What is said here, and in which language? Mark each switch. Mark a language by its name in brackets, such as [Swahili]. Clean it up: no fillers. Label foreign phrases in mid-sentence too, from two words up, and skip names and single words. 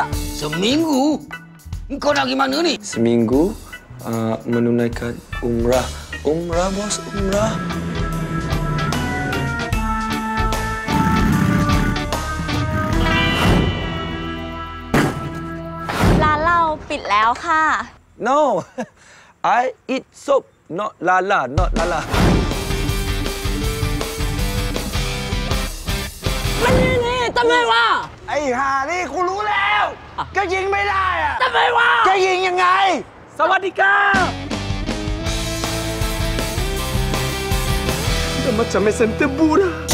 [Malay] Seminggu? Kau nak pergi mana ni? Seminggu menunaikan umrah. Umrah, bos, umrah. [Thai] Pit แล้วค่ะ [English] No, I eat soup, not lala, not lala. [Thai] มันนี่ทำไมวะ ไอ้ห่านี่กูรู้แล้วก็ยิงไม่ได้อะ ทำไมวะ จะยิงยังไง สวัสดีครับ. [Malay] Dah macam mesin tebu dah.